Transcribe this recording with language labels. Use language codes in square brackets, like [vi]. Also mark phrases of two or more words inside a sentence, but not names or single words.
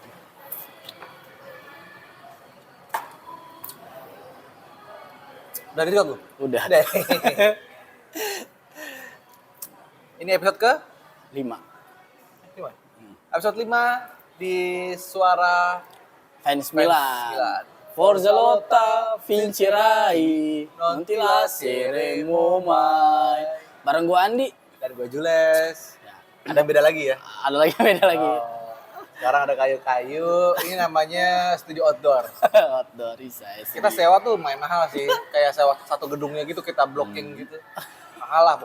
[id] Udah direkod lu? Udah. Udah. Ini episode ke 5. 5. Episode 5 di Suara Fans Fans Milan. Milan. [it] Forza Lotta, Vincerai, non ti lasceremo mai. [id] Bareng gua Andi. Dan gue Jules. Ya. Ada yang beda lagi ya? Ada lagi beda lagi. Oh, sekarang ada kayu-kayu. Ini namanya studio outdoor. Outdoor bisa. Kita sewa tuh main mahal sih. Kayak sewa satu gedungnya gitu kita blocking gitu. Mahal lah.